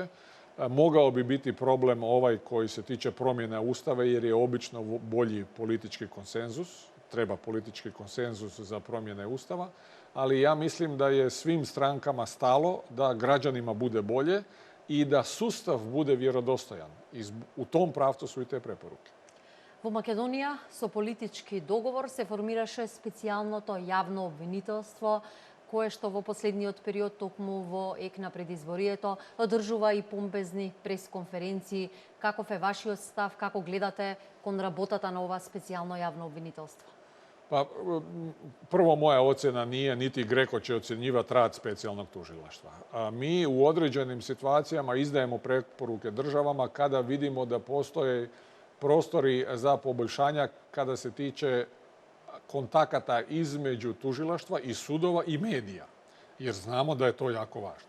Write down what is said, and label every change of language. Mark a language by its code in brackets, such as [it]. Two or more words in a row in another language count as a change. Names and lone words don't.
[hr] Mogao bi biti problem ovaj koji se tiče promjene Ustava jer je obično bolji politički konsenzus. Treba politički konsenzus za promjene Ustava. Ali ja mislim da je svim strankama stalo da građanima bude bolje i da sustav bude vjerodostojan. U tom pravcu su i te preporuke. [mk] Во Македонија со политички договор се формираше специјалното јавно обвинителство, кое што во последниот период, токму во ек на предизборието, одржува и помпезни пресконференции. Каков е вашиот став, како гледате кон работата на ова специјално јавно обвинителство? [hr] Pa, prvo, moja ocjena nije, niti Greko će ocjenjivati rad specijalnog tužilaštva. Mi u određenim situacijama izdajemo preporuke državama kada vidimo da postoje prostori za poboljšanja kada se tiče kontakata između tužilaštva i sudova i medija, jer znamo da je to jako važno.